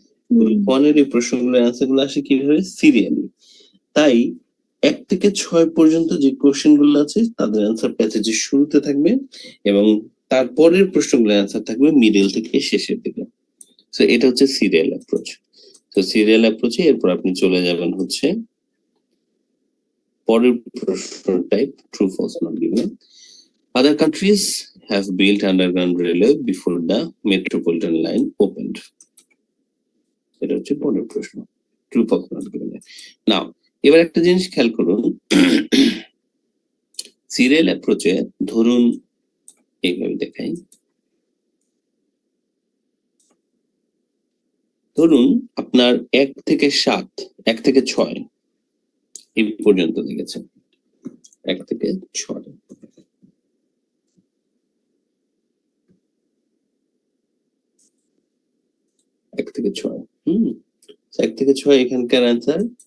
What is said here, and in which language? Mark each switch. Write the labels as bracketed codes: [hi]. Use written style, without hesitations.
[bn] Group 1 এর এই প্রশ্নগুলোর অ্যান্সার গুলো আসে কিভাবে? সিরিয়ালি। তাই 1 থেকে 6 পর্যন্ত যে কোশ্চেন গুলো আছে তাদের অ্যান্সার প্যাসেজের শুরুতে থাকবে এবং তারপরের প্রশ্নগুলোর অ্যান্সার থাকবে মিডল থেকে শেষের দিকে। সো এটা হচ্ছে সিরিয়াল অ্যাপ্রোচ। তো সিরিয়াল অ্যাপ্রোচে এরপর আপনি চলে যাবেন হচ্ছে পরের প্রশ্ন type, true false not given. [en] Other countries have built underground railway before the metropolitan line opened. [bn] এটা হচ্ছে পরের প্রশ্ন, ট্রু ফলস নট গিভেন। নাও এবার একটা জিনিস খেয়াল করুন, সিরিয়াল অ্যাপ্রোচে ধরুন এইভাবে দেখাই, ধরুন আপনার 1 থেকে 7, 1 থেকে 6 এই পর্যন্ত লিখেছেন, 1 থেকে 6, 1 থেকে 6, 1 থেকে 6 এখানকার অ্যান্সার।